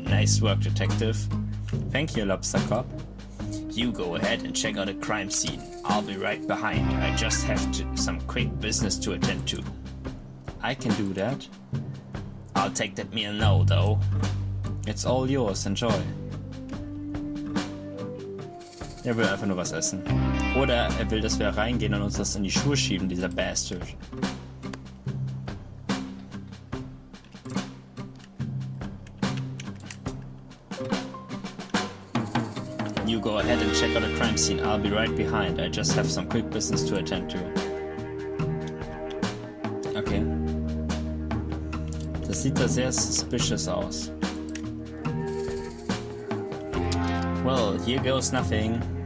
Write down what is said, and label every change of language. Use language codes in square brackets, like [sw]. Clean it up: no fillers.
[en] Nice work, detective. Thank you, Lobster Cop. You go ahead and check out the crime scene. I'll be right behind. I just have some quick business to attend to. I can do that. I'll take that meal now, though. It's all yours. Enjoy. [de] Er will einfach nur was essen. Oder er will, dass wir reingehen und uns das in die Schuhe schieben, dieser Bastard. [en] You go ahead and check out the crime scene. I'll be right behind. I just have some quick business to attend to. Okay. [de] Das sieht da sehr suspicious aus. [en] Well, here goes nothing.